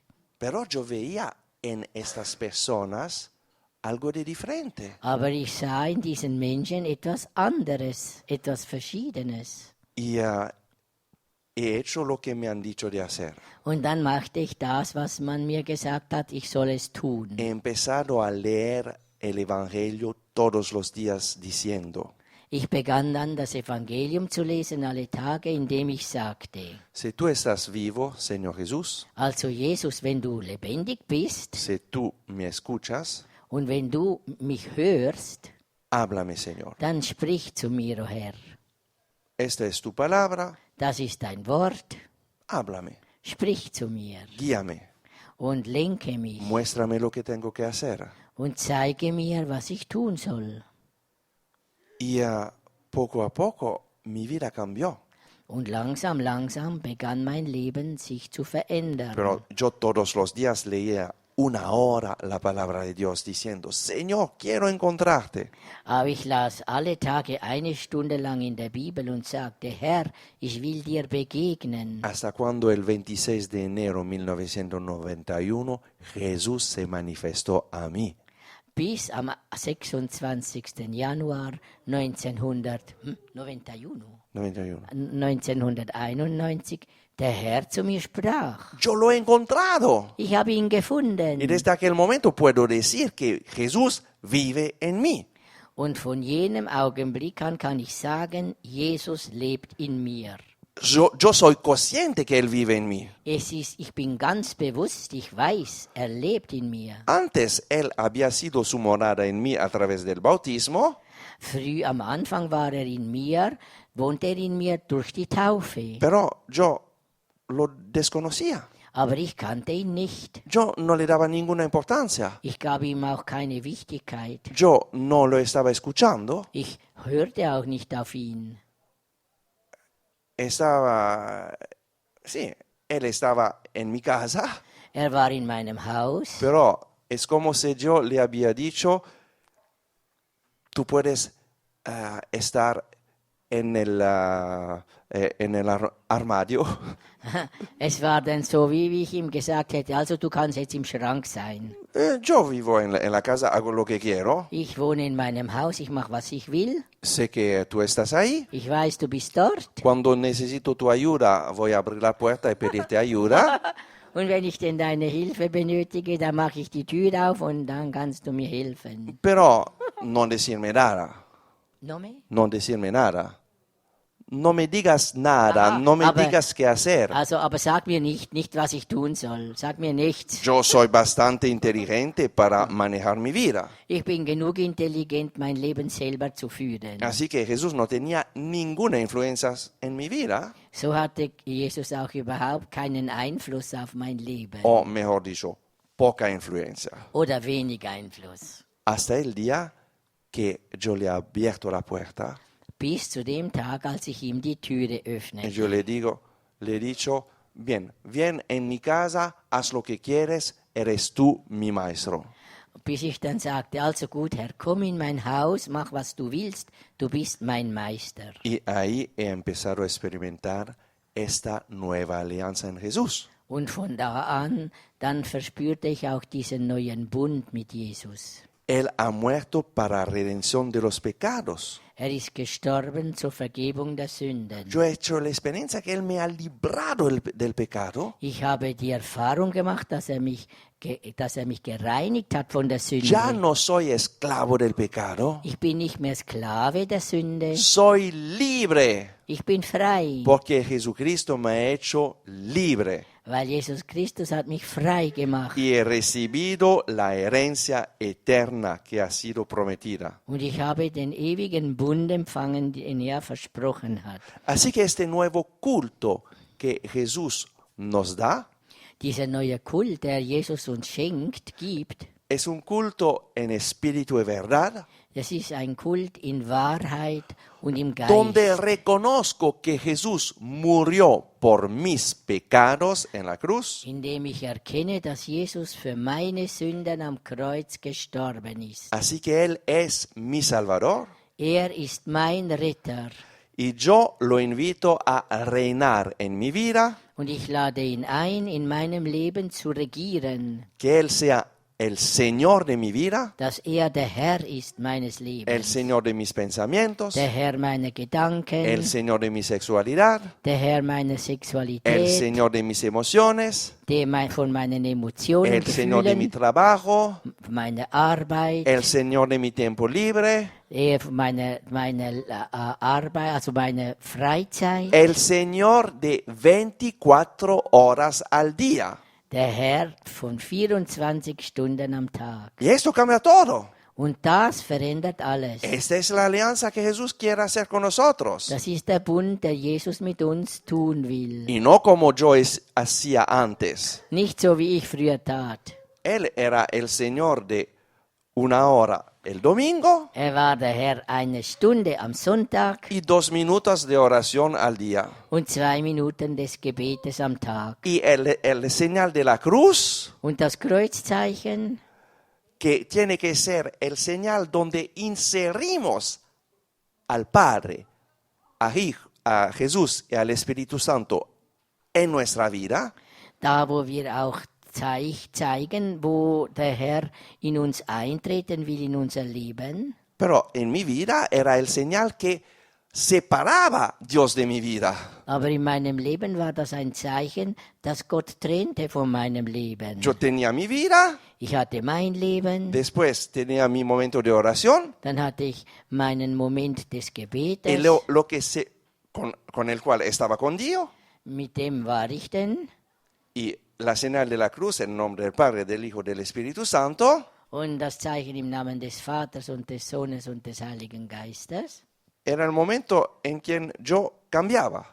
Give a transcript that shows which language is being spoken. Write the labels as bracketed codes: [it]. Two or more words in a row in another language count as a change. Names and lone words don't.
[es] Pero yo veía en estas personas algo de diferente. [de] Aber ich sah in diesen Menschen etwas anderes, etwas Verschiedenes. [es] Y he hecho lo que me han dicho de hacer. [de] Und dann machte ich das, was man mir gesagt hat, ich soll es tun. [es] He empezado a leer el Evangelio todos los días diciendo, [de] Ich begann dann das Evangelium zu lesen alle Tage, indem ich sagte, [es] si tú estás vivo, Señor Jesús, [de] also Jesus, wenn du lebendig bist [es] si tú me escuchas, [de] und wenn du mich hörst, [es] háblame, Señor. [de] dann sprich zu mir, o Herr. [es] Esta es tu palabra, [de] Das ist dein Wort, [es] háblame, [de] sprich zu mir [es] guíame, [de] und lenke mich [es] muéstrame lo que tengo que hacer. [de] und zeige mir, was ich tun soll. [es] Y poco a poco mi vida cambió. [de] Und langsam, langsam begann mein Leben sich zu verändern. [es] Pero yo todos los días leía una hora la palabra de Dios diciendo, Señor, quiero encontrarte. [de] Aber ich las alle Tage 1 Stunde lang in der Bibel und sagte, Herr, ich will dir begegnen. [es] Hasta cuando el 26 de enero de 1991 Jesús se manifestó a mí. [de] Bis am 26. Januar 1991 der Herr zu mir sprach. [es] Yo lo he encontrado. [de] Ich habe ihn gefunden. [es] Y desde aquel momento puedo decir que Jesús vive en mí. [de] Und von jenem Augenblick an kann ich sagen, Jesus lebt in mir. [es] Yo soy consciente que Él vive en mí. [de] Ich bin ganz bewusst, ich weiß, er lebt in mir. [es] Antes Él había sido su morada en mí a través del bautismo, [de] Früh am Anfang war er in mir, wohnte er in mir durch die Taufe. [es] pero yo lo desconocía. [de] Aber ich kannte ihn nicht. [es] Yo no le daba ninguna importancia. [de] Ich gab ihm auch keine Wichtigkeit. [es] Yo no lo estaba escuchando. [de] Ich hörte auch nicht auf ihn. [es] Sí, Él estaba en mi casa, [de] Er war in meinem Haus, [es] pero es como si yo le había dicho, tú puedes estar en el armario. [de] es war dann so, wie ich ihm gesagt hätte, also du kannst jetzt im Schrank sein. [es] Yo vivo en la casa, hago lo que quiero. [de] Ich wohne in meinem Haus, ich mache, was ich will. [es] Sé que tú estás ahí. [de] Ich weiß, du bist dort. [es] Cuando necesito tu ayuda, voy a abrir la puerta y pedirte ayuda. [de] Und wenn ich denn deine Hilfe benötige, dann mache ich die Tür auf und dann kannst du mir helfen. [es] Pero no decirme nada. No me? No decirme nada. No me digas nada, Aha, no me [de] aber- [es] digas qué hacer. [de] Also, aber sag mir nicht, was ich tun soll. Sag mir nichts. [es] Yo soy bastante inteligente para manejar mi vida. [de] Ich bin genug intelligent, mein Leben selber zu führen. [es] Así que Jesús no tenía ninguna influencia en mi vida, [de] So hatte Jesus auch überhaupt keinen Einfluss auf mein Leben. [es] o mejor dicho, poca influencia. [de] Oder wenig Einfluss. [es] Hasta el día que yo le he abierto la puerta [de] Bis zu dem Tag, als ich ihm die Türe [es] y [de] öffnete. [es] yo le he dicho, bien en mi casa, haz lo que quieres, eres tú mi maestro. [de] bis ich dann sagte, also gut, Herr, komm in mein Haus, mach was du willst, du bist mein Meister. [es] Y ahí he empezado a experimentar esta nueva alianza en Jesús. [de] Und von da an, dann verspürte ich auch diesen neuen Bund mit Jesus. [es] Él ha muerto para redención de los pecados. [de] Ist gestorben zur Vergebung der Sünden. [es] Yo he hecho la experiencia que Él me ha librado del pecado. [de] Ich habe die Erfahrung gemacht, dass er mich gereinigt hat von der Sünde. [es] Ya no soy esclavo del pecado. [de] Ich bin nicht mehr Sklave der Sünde. [es] Soy libre [de] Ich bin frei, [es] porque Jesucristo me ha hecho libre. [de] weil Jesus Christus hat mich frei gemacht. [es] Y he recibido la herencia eterna que ha sido prometida. [de] Und ich habe den ewigen Bund empfangen, den er versprochen hat. [es] Así que este nuevo culto que Jesús nos da [de] Dieser neue Kult, der Jesus uns gibt, [es] es un culto en espíritu y verdad, [de] das ist ein Kult in Wahrheit und im Geist, [es] donde reconozco que Jesús murió por mis pecados en la cruz, [de] in dem ich erkenne, dass Jesus für meine Sünden am Kreuz gestorben ist. [es] así que Él es mi Salvador [de] Er ist mein Ritter [es] y yo lo invito a reinar en mi vida, [de] und ich lade ihn ein, in meinem Leben zu regieren, [es] que Él sea el Señor de mi vida, [de] dass er der Herr ist meines [es] el [de] Lebens, [es] Señor de mis pensamientos, [de] der Herr meiner Gedanken, [es] el Señor de mi sexualidad, [de] der Herr meiner [es] el [de] Sexualität, [es] Señor de mis emociones, [de] von meinen Emotionen, [es] el Señor de mi [de] Gefühlen, [es] trabajo, [de] meiner Arbeit, [es] el Señor de mi tiempo libre, [de] meine Arbeit, also meine Freizeit, [es] el Señor de 24 horas al día. [de] der Herr von 24 Stunden am Tag. [es] Y esto cambia todo. [de] Und das verändert alles. [es] Esta es la alianza que Jesús quiere hacer con nosotros. [de] Das ist der Bund, der Jesus mit uns tun will. [es] Y no como yo hacía antes. [de] Nicht so, wie ich früher tat. [es] Él era el Señor de una hora el domingo [de] Er war der Herr eine Stunde am Sonntag [es] y 2 minutos de oración al día. [de] und 2 Minuten des Gebetes am Tag. [es] Y el señal de la cruz, [de] Und das Kreuzzeichen, [es] que tiene que ser el señal donde inserimos al Padre, a Jesús y al Espíritu Santo en nuestra vida, [de] da wo wir auch zeigen, wo der Herr in uns eintreten will, in unser Leben. [es] pero en mi vida era el señal que separaba Dios de mi vida. [de] Aber in meinem Leben war das ein Zeichen, das Gott trennte von meinem Leben. [es] Yo tenía mi vida, [de] Ich hatte mein Leben, [es] después tenía mi momento de oración, [de] dann hatte ich meinen Moment des [es] y [de] Gebetes, [es] lo que con el cual estaba con Dios, [de] mit dem war ich denn. [es] y la señal de la cruz en nombre del Padre, del Hijo y del Espíritu Santo, [de] Und das Zeichen im Namen des Vaters und des Sohnes und des Heiligen Geistes. [es] era el momento en que yo cambiaba